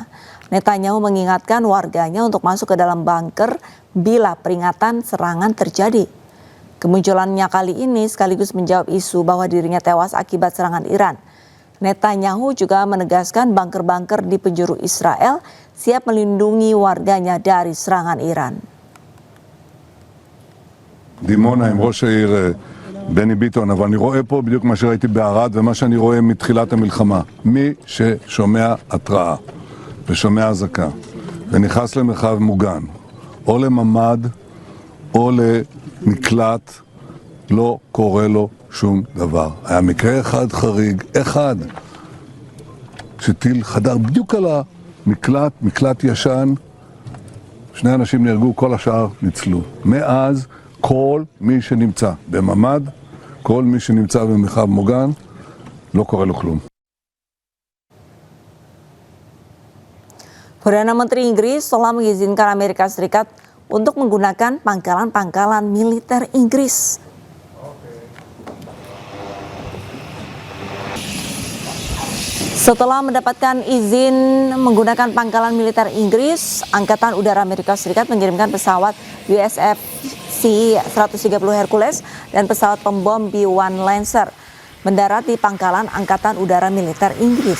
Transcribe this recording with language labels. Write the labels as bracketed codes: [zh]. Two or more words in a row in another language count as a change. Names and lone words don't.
[id] Netanyahu mengingatkan warganya untuk masuk ke dalam bunker bila peringatan serangan terjadi. Kemunculannya kali ini sekaligus menjawab isu bahwa dirinya tewas akibat serangan Iran. Netanyahu juga menegaskan bunker-bunker di penjuru Israel siap melindungi warganya dari serangan Iran. [he] דימונה עם ראש העיר בני ביטון, אבל אני רואה פה בדיוק מה שראיתי בערד ומה שאני רואה מתחילת המלחמה. מי ששומע התראה ושומע אזעקה ונכנס למרחב מוגן או לממד או למקלט, לא קורה לו שום דבר. היה מקרה אחד חריג, אחד, שטיל חדר בדיוק על המקלט, מקלט ישן, 2 אנשים נהרגו, כל השאר ניצלו. מאז כל מי שנמצא בממד, כל מי שנמצא במרחב מוגן, לא קורה לו כלום. [id] Perdana Menteri Inggris telah mengizinkan Amerika Serikat untuk menggunakan pangkalan-pangkalan militer Inggris. Setelah mendapatkan izin menggunakan pangkalan militer Inggris, Angkatan Udara Amerika Serikat mengirimkan pesawat USF C-130 Hercules dan pesawat pembom B-1 Lancer mendarat di pangkalan Angkatan Udara Militer Inggris.